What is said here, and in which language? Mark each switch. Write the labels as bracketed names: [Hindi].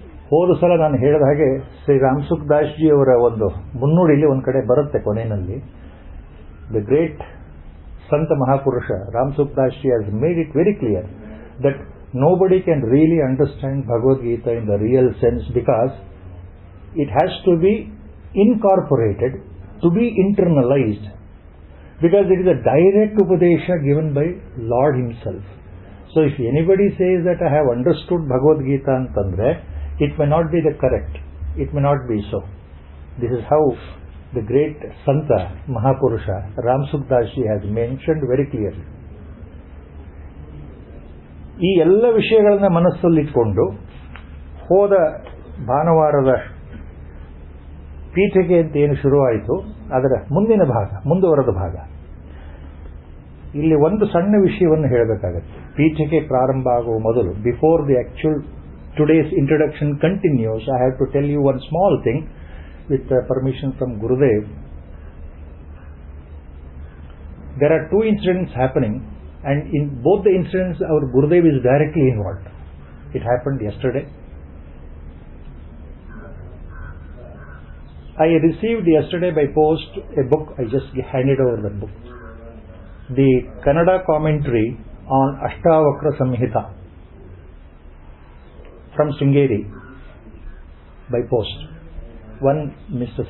[Kannada] ಹೋದ ಸಲ ನಾನು ಹೇಳಿದ ಹಾಗೆ ಶ್ರೀ ರಾಮಸುಖ್ ದಾಸ್ ಜಿ ಅವರ ಒಂದು ಮುನ್ನುಡಿಲಿ ಒಂದು ಕಡೆ ಬರುತ್ತೆ ಕೊನೆಯಲ್ಲಿ, [English] The great ಸಂತ ಮಹಾಪುರುಷ Ramsukh Das ji has made it very clear that nobody can really understand Bhagavad Gita in the real sense because it has to be incorporated, to be internalized, because it is a direct upadesha given by Lord himself. So if anybody says that I have understood Bhagavad Gita antandre, it may not be the correct, it may not be so. This is how the great Santa Mahapurusha Ramsukh Das ji has mentioned very clearly. [Kannada] ಈ ಎಲ್ಲ ವಿಷಯಗಳನ್ನ ಮನಸ್ಸಲ್ಲಿಟ್ಕೊಂಡು ಹೋದ ಭಾನುವಾರದ ಪೀಠಿಕೆ ಅಂತ ಏನು ಶುರುವಾಯಿತು ಅದರ ಮುಂದಿನ ಭಾಗ, ಮುಂದುವರೆದ ಭಾಗ, ಇಲ್ಲಿ ಒಂದು ಸಣ್ಣ ವಿಷಯವನ್ನು ಹೇಳಬೇಕಾಗತ್ತೆ. ಪೀಠಿಕೆ ಪ್ರಾರಂಭ ಆಗುವ ಮೊದಲು, [English] Before the actual today's introduction continues, I have to tell you one small thing with permission from Gurudev. There are 2 incidents happening. And in both the incidents, our Gurudev is directly involved. It happened yesterday. I received yesterday by post a book. I just handed over that book. The Kannada commentary on Ashtavakra Samhita from Sringeri by post. One Mr.